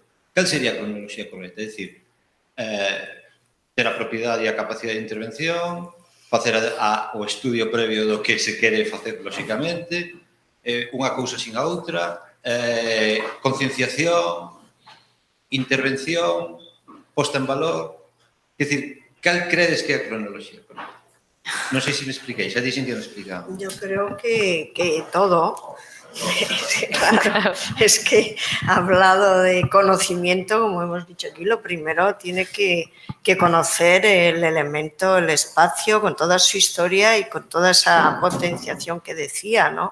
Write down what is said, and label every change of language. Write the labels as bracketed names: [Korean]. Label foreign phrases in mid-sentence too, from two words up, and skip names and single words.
[Galician] Cal sería a cronoloxía correcta? É dicir, ter a propiedade e a capacidade de intervención, facer o estudio previo do que se quere facer lóxicamente, unha cousa sin a outra, concienciación, intervención, posta en valor. É dicir, cal credes que é a cronoloxía correcta? Non sei se me expliquei, xa dixen que non explicaba. [Spanish] Yo creo que todo. Claro, es que hablado de conocimiento, como hemos dicho aquí, lo primero tiene que conocer el elemento, el espacio, con toda su historia y con toda esa potenciación que decía, ¿no?